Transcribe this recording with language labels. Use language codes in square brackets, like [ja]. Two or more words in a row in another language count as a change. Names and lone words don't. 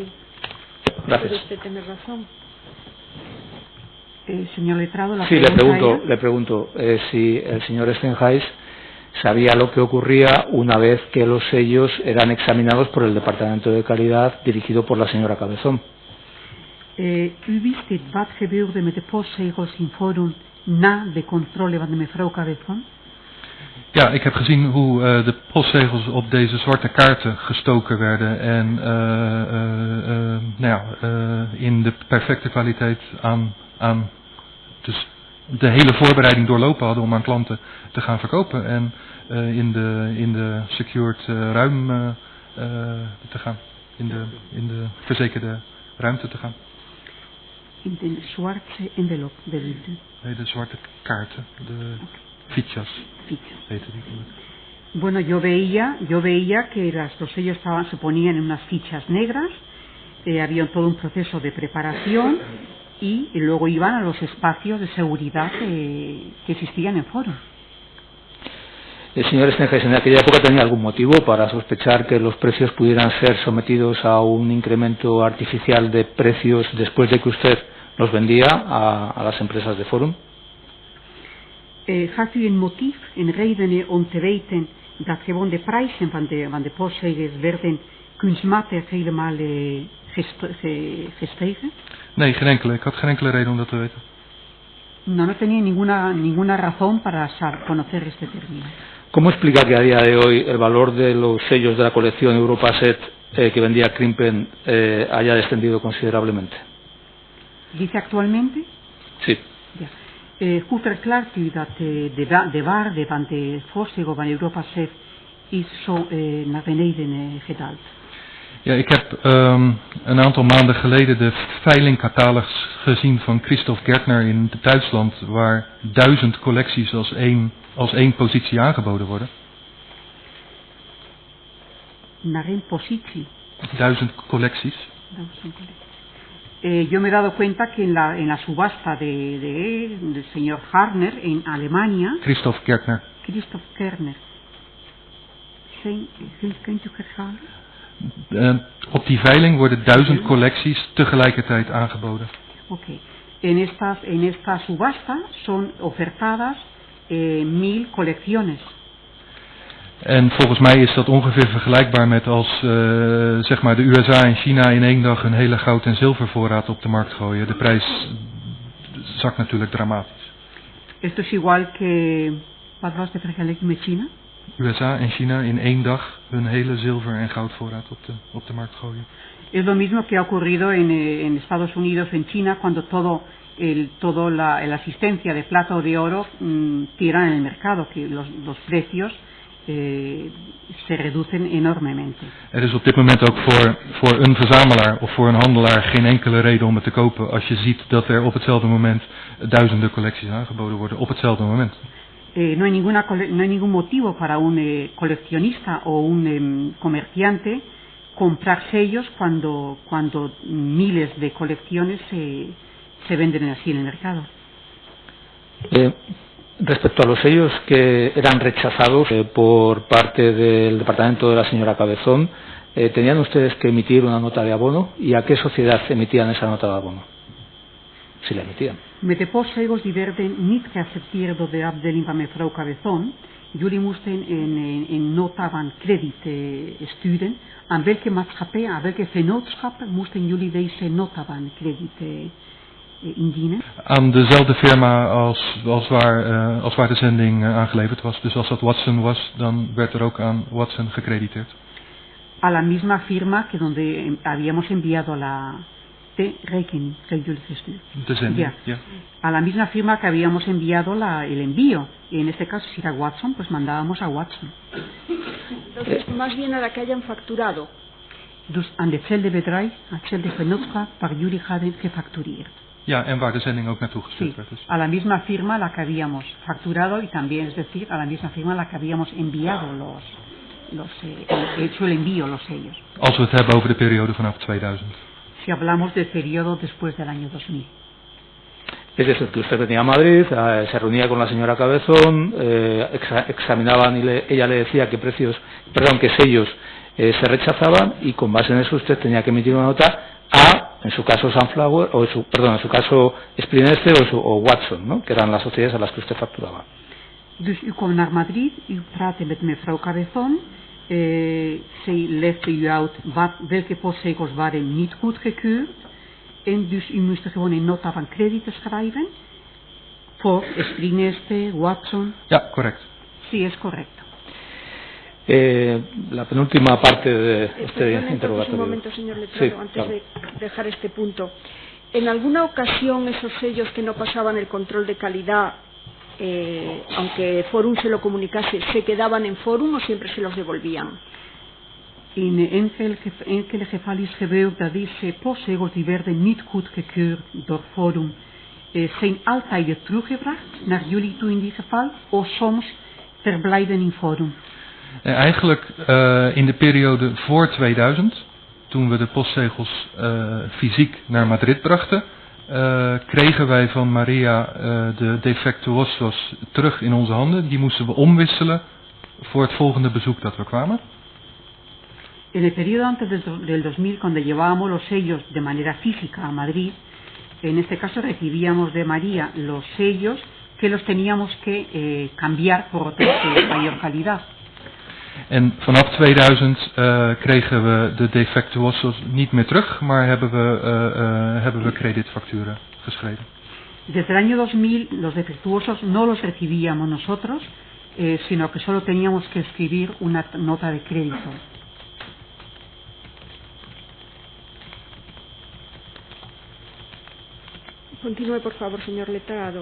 [es] Gracias. puede usted tener razón. Señor letrado, la sí, pregunta le pregunto si el señor Stenhuis sabía lo que ocurría una vez que los sellos eran examinados por el Departamento de Calidad dirigido por la señora Cabezón. [nl] U wist dit wat gebeurde met de postzegels in Forum na de controle van de mevrouw Cabezón? Ja, ik heb gezien hoe de postzegels op deze zwarte kaarten gestoken werden en in de perfecte kwaliteit aan dus de hele voorbereiding doorlopen hadden om aan klanten te gaan verkopen en in de secured ruim te gaan, in de verzekerde ruimte te gaan. In de zwarte envelop, bedoelt u? Nee, de zwarte kaarten, de fichas. Heette die. [es] Bueno, yo veía que los sellos se ponían en unas fichas negras, había todo un proceso de preparación y luego iban a los espacios de seguridad que existían en Forum. El señor Stenhuis en aquella época tenía algún motivo para sospechar que los precios pudieran ser sometidos a un incremento artificial de precios después de que usted los vendía a las empresas de Forum. [nl] Had u een motief, een reden om te weten dat gewoon de prijzen van de postzegels werden kunstmatig helemaal gestegen? Nee, geen enkele. Ik had geen enkele reden om dat te weten. [es] No tenía ninguna razón para conocer este término. ¿Cómo explica que a día de hoy el valor de los sellos de la colección Europaset que vendía Krimpen haya descendido considerablemente? ¿Dice actualmente? Sí. [nl] Ja. Hoe verklaart u dat de waarde van de postzegel van Europaset is zo naar beneden gedaald? Ja, ik heb een aantal maanden geleden de veilingcatalogus gezien van Christoph Gärtner in Duitsland, waar 1000 collecties als één positie aangeboden worden. Naar één positie? 1000 collecties. [es] Yo me he dado cuenta que en la subasta del señor Gärtner en Alemania. Christoph Gärtner. [nl] Kunt u herhalen? Op die veiling worden 1000 collecties tegelijkertijd aangeboden. Okay. [es] En esta subasta son ofertadas 1000 colecciones. [nl] En volgens mij is dat ongeveer vergelijkbaar met als zeg maar de USA en China in één dag een hele goud- en zilvervoorraad op de markt gooien. De prijs zakt natuurlijk dramatisch. [es] Esto es igual que [nl] wat was de vergelijking met China? USA en China in één dag hun hele zilver- en goudvoorraad op de markt gooien. [es] Es lo mismo que ha ocurrido en Estados Unidos, en China, cuando la asistencia de plata o de oro tiran en el mercado, que los precios se reducen enormemente. [nl] Er is op dit moment ook voor een verzamelaar of voor een handelaar geen enkele reden om het te kopen als je ziet dat er op hetzelfde moment duizenden collecties aangeboden worden op hetzelfde moment. [es] No hay ningún motivo para un coleccionista o un comerciante comprar sellos cuando miles de colecciones se venden así en el mercado. Respecto a los sellos que eran rechazados por parte del departamento de la señora Cabezón, ¿tenían ustedes que emitir una nota de abono? ¿Y a qué sociedad emitían esa nota de abono? Si la emitían. [nl] Met de postzegels die werden niet geaccepteerd door de afdeling van mevrouw Cabezón. Jullie moesten een nota van krediet sturen. Aan welke maatschappij, aan welke vennootschap moesten jullie deze nota van krediet indienen? Aan dezelfde firma als waar de zending aangeleverd was. Dus als dat Watson was, dan werd er ook aan Watson gecrediteerd. [es] A la misma firma que donde habíamos enviado [nl] de rekening [es] que [nl] jullie gestuurd. De zending, ja. [es] A la misma firma que habíamos enviado el envío. Y en este caso, si era Watson, pues mandábamos a Watson. Entonces, más bien a la que hayan facturado. [nl] Dus aan hetzelfde bedrijf, aan hetzelfde vennootschap waar jullie hadden gefactureerd. Ja, en waar de zending ook naartoe gestuurd werd. Dus. [es] A la misma firma a la que habíamos facturado y también, es decir, a la misma firma a la que habíamos enviado hecho el envío, los sellos. [nl] Als we het hebben over de periode vanaf 2000. [es] Si hablamos del periodo después del año 2000. Es decir, que usted venía a Madrid, se reunía con la señora Cabezón, examinaban y ella le decía qué sellos se rechazaban, y con base en eso usted tenía que emitir una nota en su caso Sunflower, en su caso Sprineste o Watson, ¿no? Que eran las sociedades a las que usted facturaba. [nl] Dus u kwam naar Madrid, u praatte met mevrouw Cabezón, zij legde u uit welke postzegels waren niet goedgekeurd. En dus u moest gewoon een nota van krediet schrijven voor Sprineste, Watson. Ja, correct. [es] Sí, es correcto. La penúltima parte de este interrogatorio. Un momento, señor Letrado, sí, antes claro. de dejar este punto. ¿En alguna ocasión esos sellos que no pasaban el control de calidad, aunque Forum se lo comunicase, se quedaban en Forum o siempre se los devolvían? [nl] In enkele gevallen is gebeurd dat deze postzegels die werden niet goedgekeurd door Forum zijn altijd teruggebracht naar jullie toe in die geval, of soms verblijven in Forum. Eigenlijk in de periode voor 2000, toen we de postzegels fysiek naar Madrid brachten, kregen wij van Maria de defectuosos terug in onze handen. Die moesten we omwisselen voor het volgende bezoek dat we kwamen. [es] En el periodo antes del 2000, cuando llevábamos los sellos de manera física a Madrid, en este caso recibíamos de María los sellos que los teníamos que cambiar por otros de mayor calidad. [nl] En vanaf 2000 kregen we de defectuosos niet meer terug, maar hebben we creditfacturen geschreven. [es] Desde el año 2000 los defectuosos no los recibíamos nosotros, sino que solo teníamos que escribir una nota de crédito. Continúe, por favor, señor Letrado.